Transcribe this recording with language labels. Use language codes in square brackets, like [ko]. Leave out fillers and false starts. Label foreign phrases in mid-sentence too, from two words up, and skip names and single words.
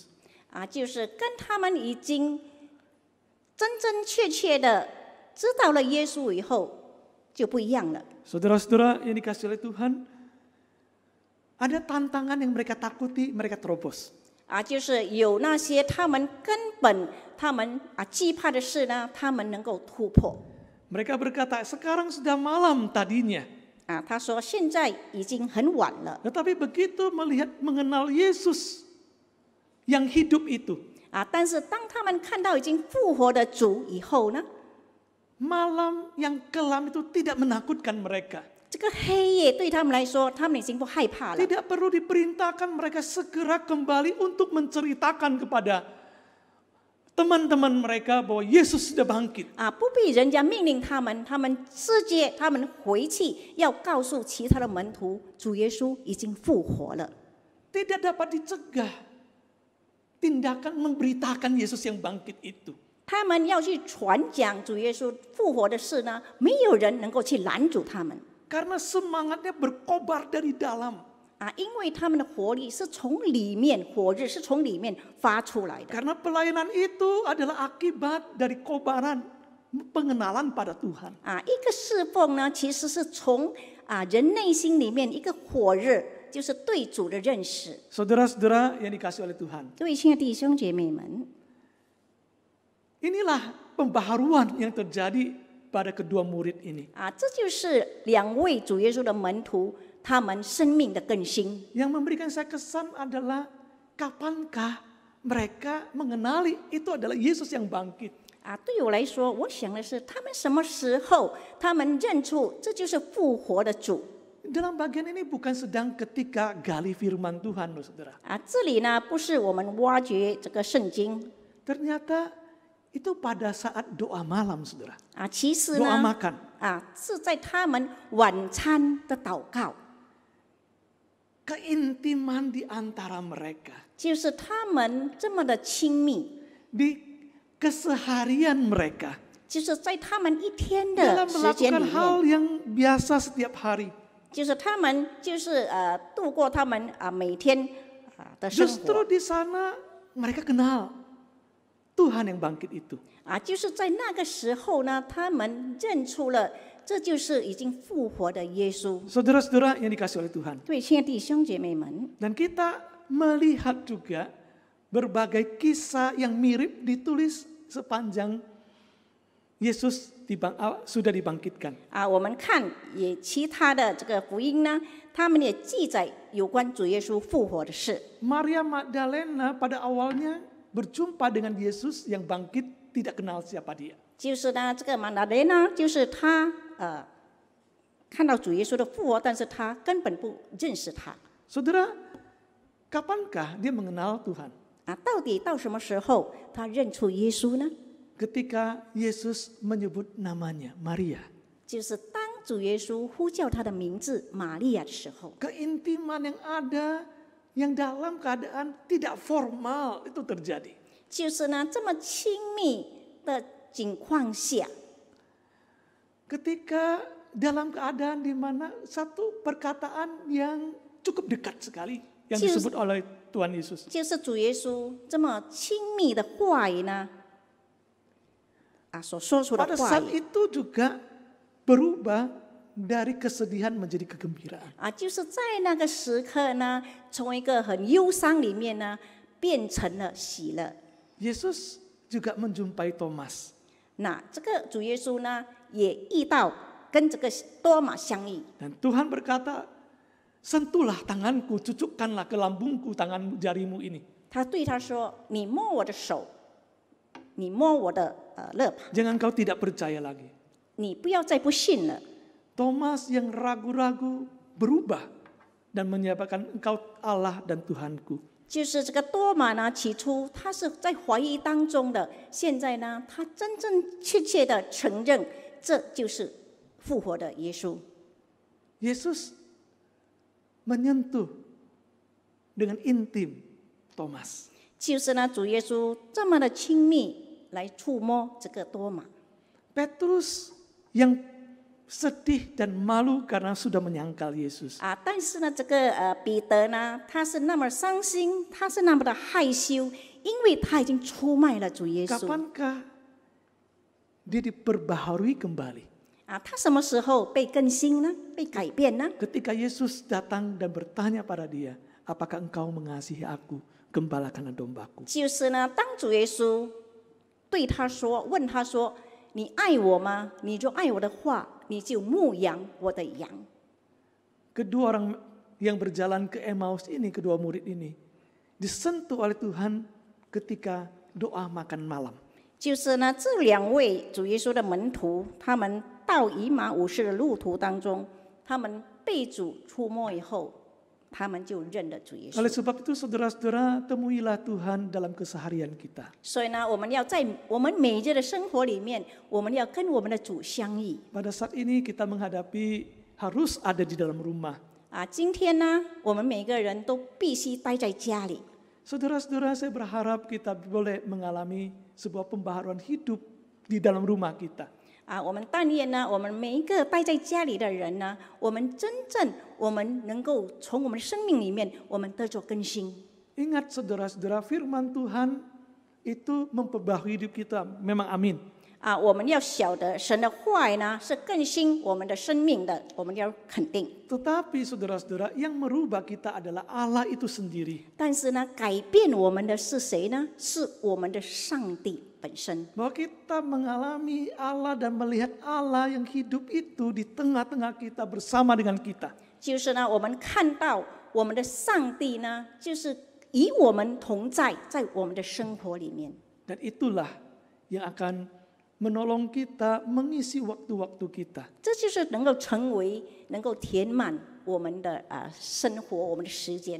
[zh] 就是跟他们已经真真切切的知道了耶稣以后，就不一样了。 [id] Saudara-saudara yang dikasihi oleh Tuhan, ada tantangan yang mereka takuti, mereka terobos. [zh] 就是有那些他们根本他们惧怕的事呢，他们能够突破。 [id] Mereka berkata, sekarang sudah malam tadinya. [zh] 他说现在已经很晚了。 [id] Tetapi begitu mengenal Yesus yang hidup itu, [zh] 但是当他们看到已经复活的主以后呢， [id] malam yang kelam itu tidak menakutkan mereka. [zh] 这个黑夜对他们来说，他们已经不害怕了。 [id] Tidak perlu diperintahkan mereka segera kembali untuk menceritakan kepada teman-teman mereka bahwa Yesus sudah bangkit. [zh] 不必人家命令他们，他们直接他们回去要告诉其他的门徒，主耶稣已经复活了。 [id] Tidak dapat dicegah tindakan memberitakan Yesus yang bangkit itu. [zh] 他们要去传讲主耶稣复活的事呢，没有人能够去拦阻他们。 [id] Karena semangatnya berkobar dari dalam. [zh] 因为他们的活力是从里面，火热是从里面发出来的。 [id] Karena pelayanan itu adalah akibat dari kobaran pengenalan pada Tuhan. [zh] 一个侍奉呢，其实是从人内心里面一个火热，就是对主的认识。 [id] Saudara-saudara yang dikasihi oleh Tuhan. [zh] 各位亲爱的弟兄姐妹们， [id] Inilah pembaharuan yang terjadi pada kedua murid ini. [zh] 这就是两位主耶稣的门徒，他们生命的更新。 [id] Yang memberikan saya kesan adalah kapankah mereka mengenali itu adalah Yesus yang bangkit. [zh] 对我来说，我想的是，他们什么时候他们认出这就是复活的主？ [id] Dalam bagian ini bukan sedang ketika gali firman Tuhan, loh saudara. [zh] 这里呢，不是我们挖掘这个圣经， [id] Ternyata itu pada saat doa malam, saudara. [zh] 其实 [id] Doa [zh] 呢， [id] makan. [zh] 是在他们晚餐的祷告， [id] Keintiman di antara mereka. [zh] 就是他们这么的亲密。 [id] Di keseharian mereka [zh] 就是在他们一天的 [id] dalam [zh] 时间 [id] melakukan [zh] 里 [id] hal [zh] 面， [id] yang biasa setiap hari. [zh] 就是他们就是度过他们每天的生 [id] Justru [zh] 活 [id] di sana mereka kenal Tuhan yang bangkit itu. [zh] 就是在那个时候呢，他们认出了这就是已经复活的耶稣。 [id] Saudara-saudara yang dikasih oleh Tuhan. [zh] 对，亲爱的弟兄姐妹们， [id] Dan kita melihat juga berbagai kisah yang mirip ditulis sepanjang Yesus sudah dibangkitkan. [zh] 我们看也其他的这个福音呢，他们也记载有关主耶稣复活的事。 [id] Maria Magdalena pada awalnya berjumpa dengan Yesus yang bangkit, tidak kenal siapa dia. [zh] 就是呢，这个马达雷呢，就是他看到主耶稣的复活，但是他根本不认识他。 [id] Saudara, kapankah dia mengenal Tuhan? [zh] 到底到什么时候他认出耶稣呢？ [id] Ketika Yesus menyebut namanya Maria. [zh] 就是当主耶稣呼叫他的名字玛利亚的时候， [id] Keintiman yang ada, yang dalam keadaan tidak formal itu terjadi. [zh] 就是呢这么亲密的情况下， [id] Ketika dalam keadaan di mana satu perkataan yang cukup dekat sekali yang disebut oleh Tuhan Yesus. [zh] 就是主耶稣这么亲密的话语呢，所说出的 [id] Pada [zh] 话 [id] saat [zh] 语 [id] itu juga berubah dari kesedihan menjadi kegembiraan. [zh] 就是在那个时刻呢，从一个很忧伤里面呢，变成了喜乐。 [id] Yesus juga menjumpai Thomas. [zh] 那这个主耶稣呢，也遇到跟这个多马相遇， [id] Dan Tuhan berkata, sentuhlah tanganku, cucukkanlah ke lambungku tangan jarimu ini. [zh] 他对他说：“你摸我的手，你摸我的肋旁， [id] Jangan kau tidak percaya lagi. [zh] 你不要再不信了。” [id] Thomas yang ragu-ragu berubah dan menyatakan engkau Allah dan Tuhanku. [zh] 就是这个多马呢，起初他是在怀疑当中的，现在呢，他真真切切的承认，这就是复活的耶稣。 [id] Yesus menyentuh dengan intim Thomas. [zh] 就是呢，主耶稣这么的亲密来触摸这个多马。 [id] Petrus yang sedih dan malu karena sudah menyangkal Yesus. [zh] 但是呢，这个彼得呢，他是那么伤心，他是那么的害羞，因为他已经出卖了主耶稣。 [id] Kapankah dia diperbaharui kembali? [zh] 他什么时候被更新呢？被改变呢？ [id] Ketika Yesus datang dan bertanya pada dia, apakah engkau mengasihi aku? Gembalakan dombaku. [zh] 就是呢，当主耶稣对他说，问他说：“你爱我吗？你就爱我的话，你就牧养我的羊。” [id] Kedua orang yang berjalan ke Emmaus ini, kedua murid ini, disentuh oleh Tuhan ketika doa makan malam. [zh] 就是呢，这两位主耶稣的门徒，他们到以马忤斯的路途当中，他们被主触摸以后，他们就认了主耶 [id] Oleh [zh] 稣。 [id] sebab itu saudara-saudara, temuilah Tuhan dalam keseharian kita. [zh] 所以呢，我们要在我们每日的生活里面，我们要跟我们的主相遇。 [id] Pada saat ini kita menghadapi harus ada di dalam rumah. [zh] 今天呢，我们每个人都必须待在家里。 [id] Saudara-saudara, saya berharap kita boleh mengalami sebuah pembaharuan hidup di dalam rumah kita. [zh] 我们但愿呢，我们每一个待在家里的人呢，我们真正我们能够从我们的生命里面，我们得着更新。 [id] Ingat saudara-saudara, firman Tuhan itu memperbaharui hidup kita, memang amin. [zh] 我们要晓得神的话语呢是更新我们的生命的，我们要肯定。 [id] Tetapi saudara-saudara, yang merubah kita adalah Allah itu sendiri. [zh] 但是呢，改变我们的是谁呢？是我们的上帝本身。 [id] Bahwa kita mengalami Allah dan melihat Allah yang hidup itu di tengah-tengah kita bersama dengan kita. [zh] 就是呢，我们看到我们的上帝呢，就是与我们同在，在我们的生活里面。 [id] Dan itulah yang akan menolong kita mengisi waktu-waktu kita. [zh] 这就是能够成为，能够填满我们的生活，我们的时间